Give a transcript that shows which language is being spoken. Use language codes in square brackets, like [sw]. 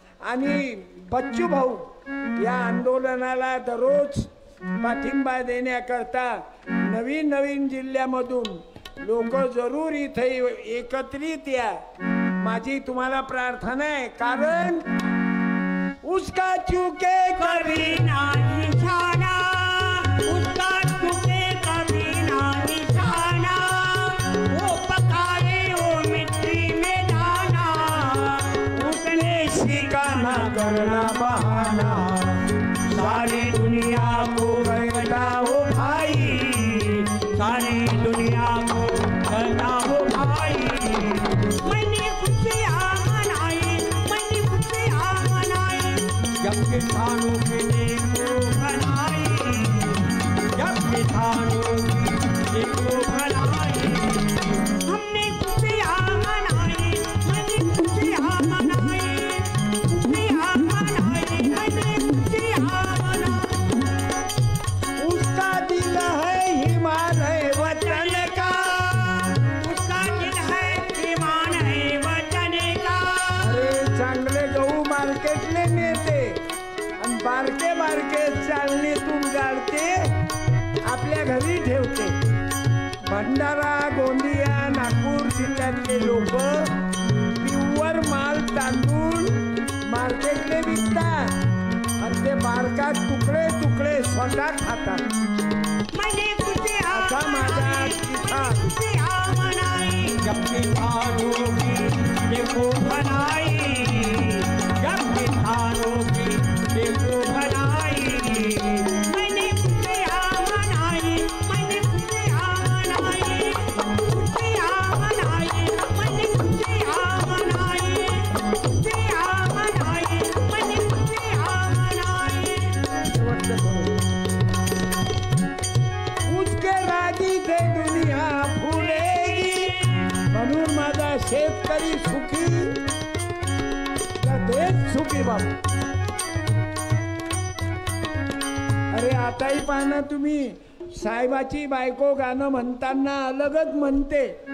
[mr] आणि बच्चू भाऊ या आंदोलनाला दररोज पाठिंबा देण्याकरता नवीन नवीन जिल्ह्यामधून लोक जरूर इथे एकत्रित या. माझी तुम्हाला प्रार्थना आहे. [hi] कारण उसका चूके कभी ना निशाना, उसका चूके कभी ना निशाना, वो पकाए वो मिट्टी में दाना, उसने सीखा ना करना बहाना, सारी दुनिया को कहता हो भाई, सारी दुनिया को कहता हो भाई. मैंने खुशियाँ मनाई, मैंने खुशियाँ मनाई, जब किसानों के देखो भलाई, जब किसानों की देखो भलाई. हमने खुशियाँ मनाई, मैंने खुशियाँ मनाई, खुशियाँ मनाई, मैंने खुशियाँ मनाई. उसका दिल है हिमालय वतन का, उसका दिल है ईमान है वतन का. [mr] अरे चांगले गहू मार्केटले नेते आणि बारके बारके चालणीतून गाडते आपल्या घरी ठेवते. भंडारा गोंदिया नागपूर जिल्ह्यातले लोक प्युअर माल तांदूळ मार्केटले विकतात आणि ते बारका तुकडे तुकडे स्वतः खातात. [hi] मैंने खुशियाँ [mr] आता माझा [hi] मनाई, किसान खुशियाँ मनाई, जब किसानों की देखो भलाई, जब किसानों की देखो भलाई. मैंने खुशियाँ मनाई, मैंने खुशियाँ मनाई, खुशियाँ मनाई, मैंने खुशियाँ मनाई, खुशियाँ मनाई, मैंने खुशियाँ मनाई. उसके राजी ते दुनिया फुलेगी. [mr] म्हणून माझा शेतकरी सुखी तर देश सुखी बाबा. अरे आताही पाहना तुम्ही साहेबाची बायको गाणं म्हणताना अलगच म्हणते.